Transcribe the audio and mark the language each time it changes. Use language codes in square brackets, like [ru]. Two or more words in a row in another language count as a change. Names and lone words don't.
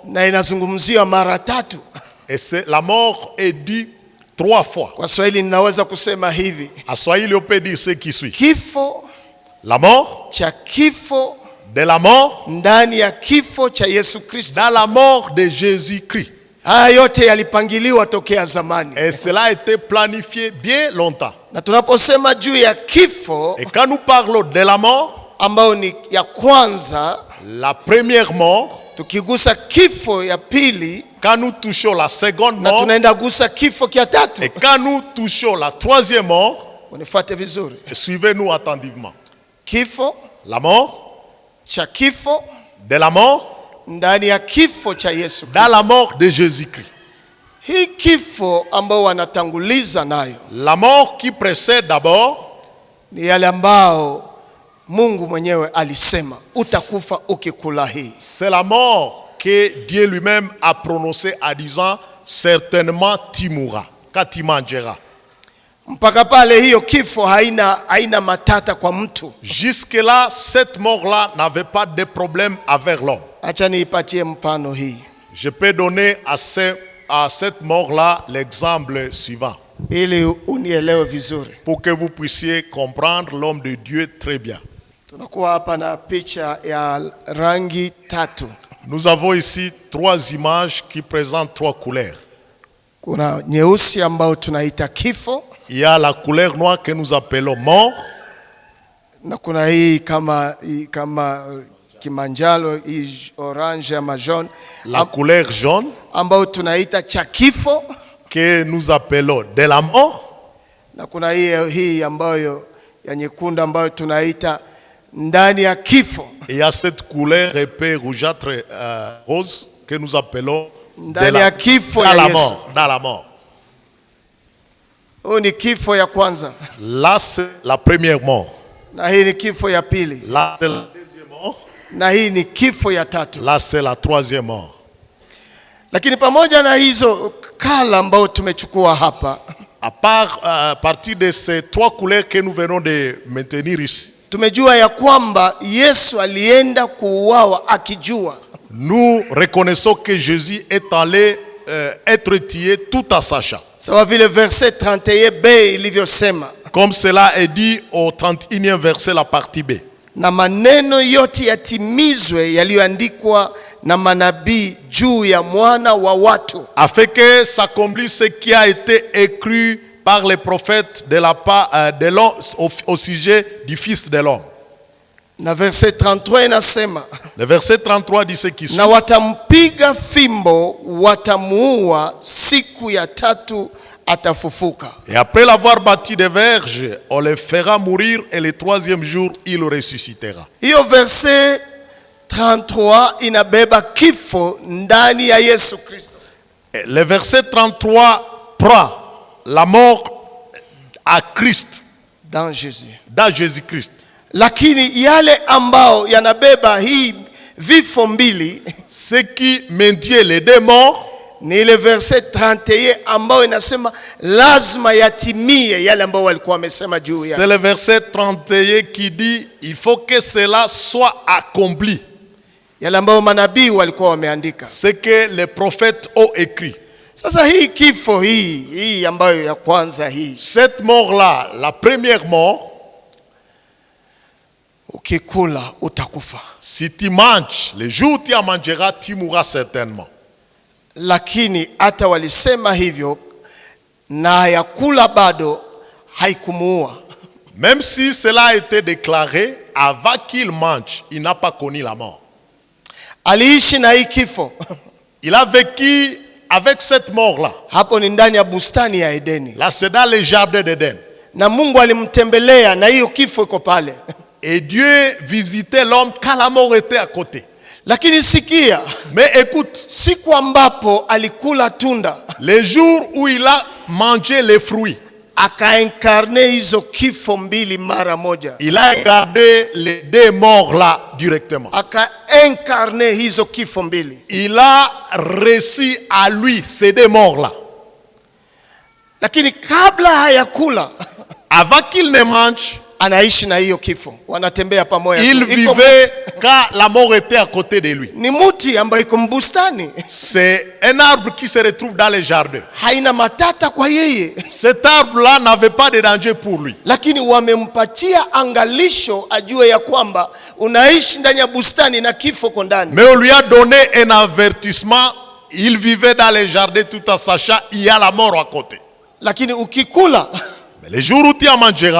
[sw] na inazungumziwa mara tatu. [fr] Et la mort est dit 3 fois. [sw] Kwa Swahili ninaweza kusema hivi: [fr] À Swahili, on peut dire ce qui suit. [sw] kifo [fr] La mort, [sw] cha kifo [fr] de la mort, [sw] ndani ya kifo cha Yesu Kristo. [fr] dans la mort de Jésus-Christ. [sw] Haya yote yalipangiliwa tokea zamani, [fr] Et cela a été planifié bien longtemps. [sw] na tunaposema juu ya kifo [fr] Et quand nous parlons de la mort, [sw] ambayo ni ya kwanza, [fr] la première mort, [sw] tukigusa kifo ya pili, [fr] quand nous touchons la seconde [sw] na [fr] mort, [sw] tunaenda gusa kifo kia tatu. [fr] et quand nous touchons la troisième mort, [sw] Unifuate vizuri: [fr] suivez-nous attentivement. [sw] kifo [fr] La mort, [sw] cha kifo [fr] de la mort, [sw] ndani ya kifo cha Yesu [fr] dans [sw] Kristo. [fr] la mort de Jésus-Christ. [sw] Hii kifo ambao wanatanguliza nayo [fr] La mort qui précède d'abord, [sw] ni yale ambao Mungu mwenyewe alisema utakufa ukikula hii. [fr] c'est la mort que Dieu lui-même a prononcée en disant certainement tu mourras quand tu mangeras. [sw] Mpaka pale hiyo kifo haina matata kwa mtu. [fr] Jusque-là, cette mort-là n'avait pas de problème avec l'homme. [sw] Acha niipatie mfano hii [fr] Je peux donner à cette mort-là l'exemple suivant [sw] ili unielewe vizuri. [fr] pour que vous puissiez comprendre l'homme de Dieu très bien. [sw] Tunakuwa hapa na picha ya rangi tatu. [fr] Nous avons ici 3 images qui présentent 3 couleurs. [sw] Kuna nyeusi ambao tunaita kifo, [fr] Il y a la couleur noire que nous appelons mort. [sw] na kuna hii kama kimanjalo, hii orange ama jaune, [fr] La couleur jaune [sw] ambao tunaita cha kifo, [fr] que nous appelons de la mort. [sw] na kuna hii ambayo ya nyekundu ambayo tunaita ndani ya kifo. [fr] Et il y a cette couleur épais rougeâtre rose que nous appelons [sw] Ndani ya kifo [fr] dans [sw] ya [fr] la [sw] Yesu. [fr] mort. Dans la mort. [sw] Huu ni kifo ya kwanza, [fr] Là, c'est la première mort. [sw] na hii ni kifo ya pili, [fr] Là, c'est la deuxième mort. [sw] na hii ni kifo ya tatu. [fr] Là, c'est la troisième mort. [sw] Lakini pamoja na hizo kala ambao tumechukua hapa, [fr] À partir de ces 3 couleurs que nous venons de maintenir ici, [sw] tumejua ya kwamba Yesu alienda kuuawa akijua [fr] nous reconnaissons que Jésus est allé être tué tout en sachant. [sw] sawa vile verset 31b ilivyosema, [fr] Comme cela est dit au 31e verset, la partie B. [sw] na maneno yote yatimizwe yaliyoandikwa na manabii juu ya mwana wa watu. [fr] Afin que s'accomplisse ce qui a été écrit par les prophètes de la part de l'homme au sujet du Fils de l'homme. [sw] Na verset 33 inasema, [fr] Le verset 33 dit ce qui suit. [sw] na watampiga fimbo, watamuua, siku ya tatu atafufuka. [fr] Et après l'avoir battu de verges, on le fera mourir et le 3e jour, il ressuscitera. [sw] Hiyo verset 33 inabeba kifo ndani ya Yesu Kristo. [fr] Le verset 33 prend la mort à Christ, Dans Jésus. dans Jésus-Christ. [sw] Lakini yale ambao yanabeba hii vifo mbili [fr] Ce qui maintient les deux morts, [sw] ni ile verset 31 ambao inasema lazima yatimie yale ambao walikuwa wamesema juu [fr] c'est [sw] ya. [fr] le verset 31 qui dit il faut que cela soit accompli. [sw] Yale ambao manabii walikuwa wameandika. [fr] Ce que les prophètes ont écrit. [sw] Sasa hii kifo hii ambayo ya kwanza hii, [fr] Cette mort-là, la première mort, [sw] ukikula utakufa. [fr] si tu manges, le jour où tu en mangeras, tu mourras certainement. [sw] Lakini hata walisema hivyo na yakula bado haikumuua. [fr] Même si cela a été déclaré, avant qu'il mange, il n'a pas connu la mort. [sw] Aliishi na hii kifo. [fr] Il a vécu avec cette mort-là. [sw] Hapo ni ndani ya bustani ya Edeni. [fr] Là, c'est dans le jardin d'Éden. [sw] Na Mungu alimtembelea na hiyo kifo iko pale. [fr] Et Dieu visitait l'homme quand la mort était à côté. [sw] Lakini sikia, [fr] Mais écoute, [sw] siku ambapo alikula tunda, [fr] le jour où il a mangé les fruits, [sw] akainkarne hizo kifo mbili mara moja. [fr] il a gardé les deux morts-là directement. [sw] Akainkarne hizo kifo mbili. [fr] Il a reçu à lui ces deux morts-là. [sw] Lakini kabla hayakula, [fr] Avant qu'il ne mange, [sw] anaishi na hiyo kifo. Wanatembea pamoja. [fr] il [sw] tu. Iko [fr] vivait quand la mort était à côté de lui. [sw] ni muti ambayo iko mbustani. [fr] C'est un arbre qui se retrouve dans le jardin. [sw] Haina matata kwa yeye. [fr] Cet arbre-là n'avait pas de danger pour lui. [sw] Lakini wamempatia angalisho ajue ya kwamba unaishi ndani ya bustani na kifo ko ndani. [fr] Mais on lui a donné un avertissement. Il vivait dans le jardin tout en sachant il y a la mort à côté. [sw] Lakini ukikula [fr] Mais le jour où tu en mangeras,